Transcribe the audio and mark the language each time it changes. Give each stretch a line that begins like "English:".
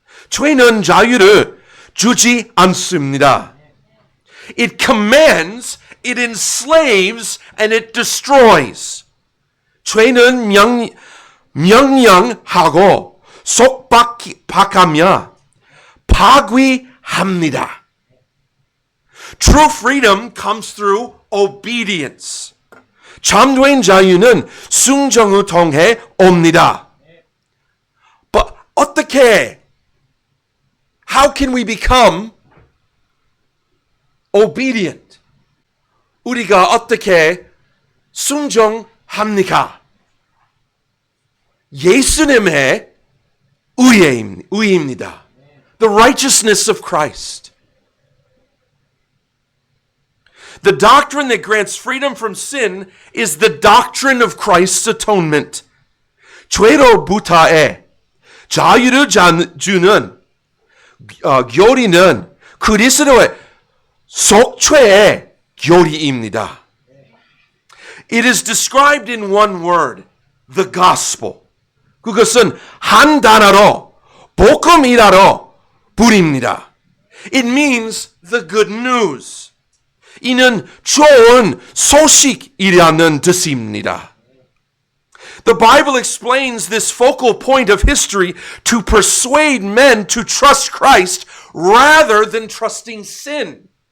Korean: 죄는 자유를 주지 않습니다.
English: It commands, it enslaves, and it destroys.
Korean: 죄는 명령하고 속박하며 파괴합니다.
English: True freedom comes through obedience.
Korean: 참된 자유는 순종을 통해 옵니다.
English: But
Korean: 어떻게?
English: How can we become obedient?
Korean: 우리가 어떻게 순종합니까? 예수님의 의입니다.
English: The righteousness of Christ. The doctrine that grants freedom from sin is the doctrine of Christ's atonement.
Korean: 죄로부터의 자유를 주는 교리는 그리스도의 속죄의 교리입니다.
English: It is described in one word, the gospel.
Korean: 그것은 한 단어로 복음이라로 부릅니다.
English: It means the good news.
Korean: 이는 좋은 소식이라는 뜻입니다.
English: The Bible explains this focal point of history to persuade men to trust Christ rather than trusting sin.